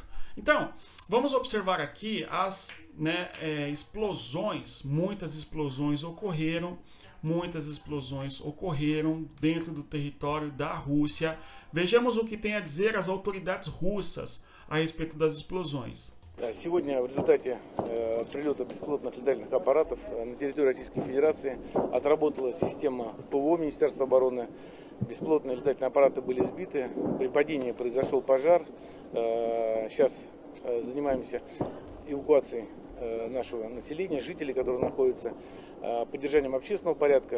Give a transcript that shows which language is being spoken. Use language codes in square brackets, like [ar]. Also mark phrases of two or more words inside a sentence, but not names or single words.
[pt] Então, vamos observar aqui as explosões. Muitas explosões ocorreram dentro do território da Rússia. Vejamos o que tem a dizer as autoridades russas a respeito das explosões. [ru] Сегодня в результате прилета беспилотных летательных аппаратов на территории Российской Федерации отработала система ПВО Министерства обороны. Беспилотные летательные аппараты были сбиты. При падении произошел пожар. Сейчас занимаемся эвакуацией нашего населения, жителей, которые находятся, поддержанием общественного порядка.